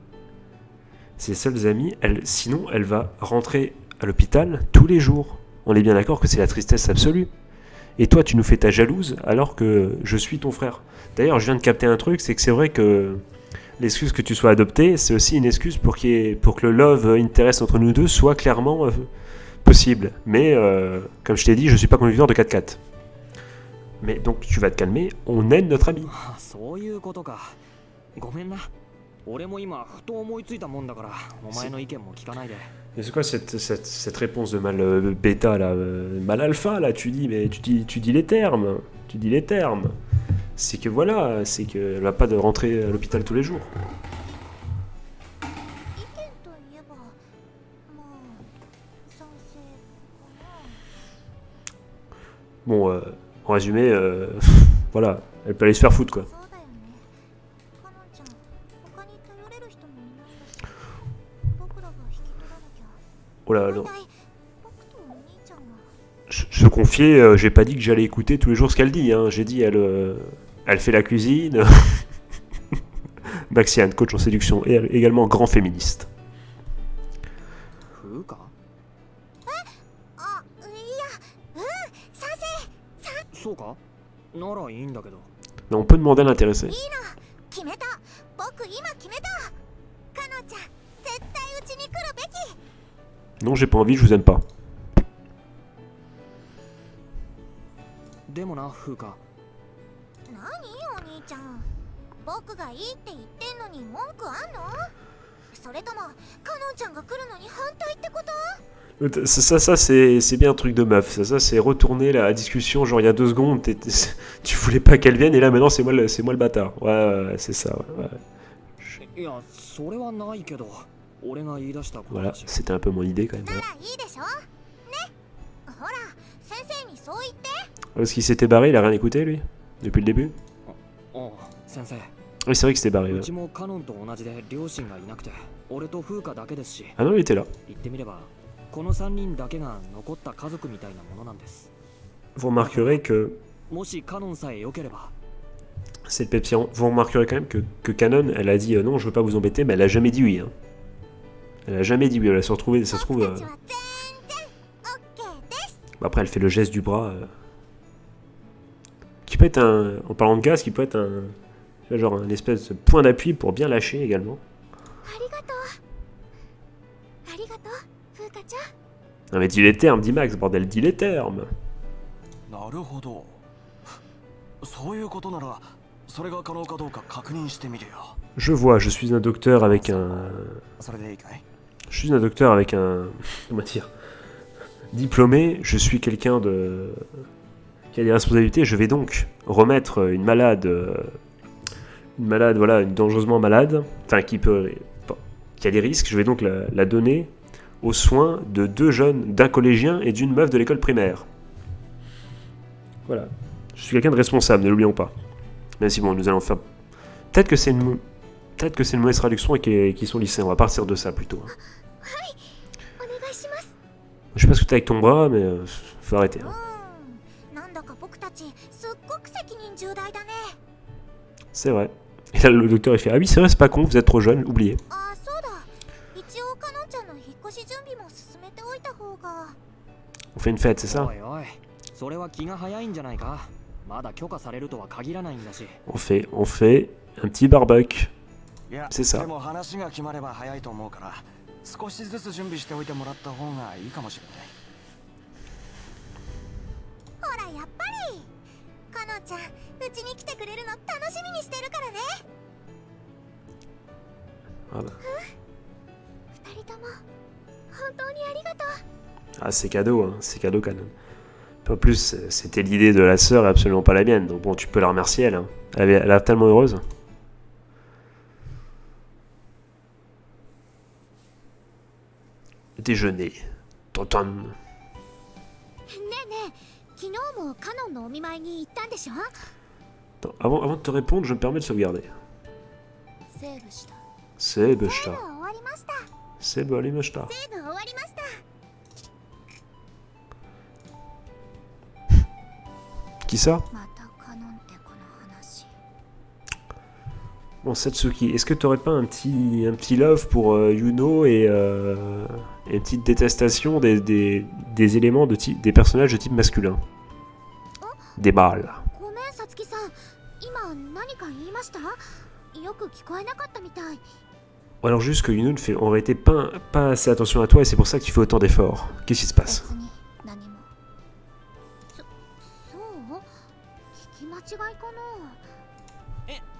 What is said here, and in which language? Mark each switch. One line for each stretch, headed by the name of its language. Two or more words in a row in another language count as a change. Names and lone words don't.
French: Sinon elle va rentrer à l'hôpital tous les jours. On est bien d'accord que c'est la tristesse absolue. Et toi tu nous fais ta jalouse alors que je suis ton frère. D'ailleurs je viens de capter un truc, c'est que c'est vrai que l'excuse que tu sois adopté, c'est aussi une excuse pour que le
English: love interest
French: entre nous deux soit clairement possible. Mais, comme je t'ai dit, je suis pas conducteur de 4x4. Mais donc, tu vas te calmer, on aide notre ami.
Japanese: ごめんな。俺も今ふと思いついたもんだからお前の意見も聞かないで。
French: Et c'est quoi cette réponse de mal bêta là, mal alpha là? Tu dis, mais tu dis les termes. Tu dis les termes. C'est que voilà, c'est qu'elle va pas de rentrer à l'hôpital tous les jours.
Japanese: 意見といえばまあ賛成かな。
French: Bon, en résumé, voilà, elle peut aller se faire foutre quoi.
Japanese: そうだよね。かのんちゃん他に頼れる人もいないんだし僕らが引き取らなきゃ。
French: Oh là,
Japanese: 大
French: non.
Japanese: 体僕とお兄ちゃんは
French: Se confier, j'ai pas dit que j'allais écouter tous les jours ce qu'elle dit, hein. J'ai dit, elle fait la cuisine. Maxiane, coach en séduction et également grand féministe.
Japanese: 風か。あ、いや、賛成。そうかならいいんだけど。
French: Mais on peut demander à l'intéresser.
Japanese: 決めた。僕今決めた。かのんちゃん絶対うちに来るべき。
French: Non, j'ai pas envie, je vous aime pas.
Japanese: でもな風か。何お兄ちゃん、僕がいいって言ってんのに文句あんの？それともかのんちゃんが来るのに反対ってこと？
French: Ça c'est bien un truc de meuf. Ça c'est retourner la discussion, genre il y a 2 secondes, tu voulais pas qu'elle vienne et là maintenant c'est moi le bâtard. Ouais, c'est ça. Ouais.
Japanese: いやそれはないけど俺が言い出したことだ
French: Voilà,
Japanese: し。
French: c'était un peu mon idée quand même.
Japanese: ならいいでしょね。ほら先生にそう言って。
French: Parce qu'il s'était barré, il a rien écouté lui depuis le début.
Japanese: おう先生。
French: Oui, c'est vrai qu'il s'était barré.
Japanese: う
French: Ouais.
Japanese: ちもカノンと同じで両親がいなくて俺と風花だけですし、
French: Ah non, il était là.
Japanese: 言ってみればこの3人だけが残った家族みたいなものなんです。
French: Vous remarquerez que
Japanese: もしカノンさえ良ければ
French: c'est le Pepsi. Vous remarquerez quand même que Canon, elle a dit non, je veux pas vous embêter, mais elle a jamais dit oui. Hein. Elle a jamais dit oui. Elle a se retrouvée, ça se trouve.
Japanese: 僕たちは全然オッケーです。
French: Bah, après, elle fait le geste du bras. Qui peut être un. En parlant de gaz, qui peut être un. Tu vois, genre un espèce de point d'appui pour bien lâcher également.
Japanese: ありがとう。ありがとう、風花ちゃん。
French: Non, mais dis les termes, dis Max, bordel, dis les termes.
Japanese: なるほど。そういうことならそれが可能かどうか確認してみるよ。
French: Je vois, je suis un docteur avec un.
Japanese: それでいいかい？
French: Je suis un docteur avec un. Comment dire? Diplômé, je suis quelqu'un de. Qui a des responsabilités. Je vais donc remettre une malade. Une malade, voilà, une dangereusement malade. Enfin, qui a des risques. Je vais donc la donner aux soins de 2 jeunes, d'un collégien et d'une meuf de l'école primaire. Voilà. Je suis quelqu'un de responsable, ne l'oublions pas. Même si bon, nous allons faire. Peut-être que c'est une mauvaise traduction et qu'ils sont lycéens. On va partir de ça plutôt.
Japanese: お願いします。
French: Je sais pas ce que t'as avec ton bras, mais faut arrêter.
Japanese: う
French: Hein.
Japanese: なんだか僕たちすっごく責任重大だね。
French: C'est vrai. Et là, le docteur il fait ah oui c'est vrai c'est pas con, vous êtes trop jeune, oubliez.
Japanese: あ、そうだ。一応かのんちゃんの引っ越し準備も進めておいた方が。
French: On fait une fête, c'est ça?
Japanese: おいおいそれは気が早いんじゃないか。まだ許可されるとは限らないんだし。
French: On fait un petit barbecue.
Japanese: いや、
French: C'est ça.
Japanese: でも話が決まれば早いと思うから少しずつ準備しておいてもらった方がいいかもしれない。ほらやっぱりかのんちゃんうちに来てくれるの楽しみにしてるからね。
French: Ah, bah.
Japanese: 二人とも本当にありがとう。
French: Ah, c'est cadeau, hein. C'est cadeau Canon. En plus, c'était l'idée de la sœur et absolument pas la mienne. Donc bon, tu peux la remercier elle. Hein. Elle a l'air tellement heureuse. Déjeuner. Tonton.
Japanese: ねえねえ、昨日もカノンのお見舞いに行ったんでしょ？
French: Attends, avant de te répondre, je me permets de sauvegarder.
Japanese: セーブした。
French: C'est
Japanese: セーブ
French: Beshta.
Japanese: 終わりました。
French: C'est Bolimeshta.
Japanese: セーブ終わりました。
French: Qui ça?
Japanese: またカノンってこの話。
French: Bon, Satsuki, est-ce que t'aurais pas un petit love pour Yuno et une petite détestation des éléments de type, des personnages de type masculin? Des mâles.
Japanese: ごめんさつきさん、今何か言いました？よく聞こえなかったみたい。
French: Ou alors juste que Yuno ne fait en réalité pas assez attention à toi et c'est pour ça que tu fais autant d'efforts. Qu'est-ce qui se passe?
Japanese: 別に何も。そう？聞き間違いかな。